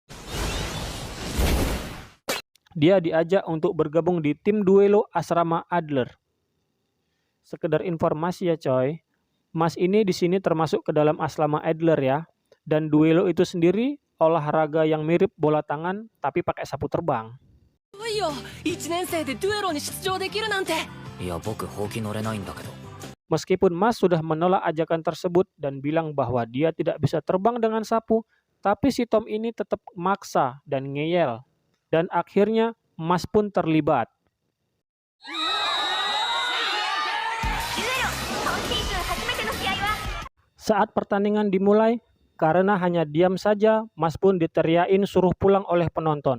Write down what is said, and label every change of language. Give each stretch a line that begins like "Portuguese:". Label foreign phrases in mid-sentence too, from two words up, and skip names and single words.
Indonesian: Dia diajak untuk bergabung di tim duelo asrama Adler. Sekedar informasi ya coy, Mas ini di sini termasuk ke dalam asrama Adler ya. Dan duelo itu sendiri olahraga yang mirip bola tangan tapi pakai sapu terbang.
Japanese: いよ、1年生でデュエロに出場できるなんて。いや僕ほうき乗れないんだけど。
Indonesian: Meskipun Mas sudah menolak ajakan tersebut dan bilang bahwa dia tidak bisa terbang dengan sapu, tapi si Tom ini tetap maksa dan ngeyel. Dan akhirnya Mas pun terlibat. Saat pertandingan dimulai, karena hanya diam saja, Mas pun diteriakin suruh pulang oleh penonton.